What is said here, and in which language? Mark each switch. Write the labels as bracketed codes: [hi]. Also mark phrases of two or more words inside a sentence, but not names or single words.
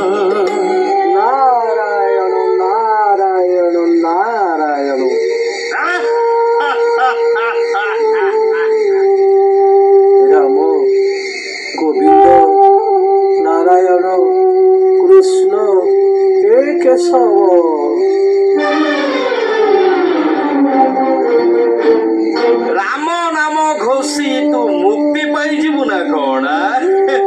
[bn] নারায়ণ নারায়ণ নারায়ণ রাম গোবিন্দ নারায়ণ কৃষ্ণ হে কেশব [or] ରାମ ନାମ ଘୋଷି ତୁ ମୁକ୍ତି ପାଇଯିବୁ ନା କଣ?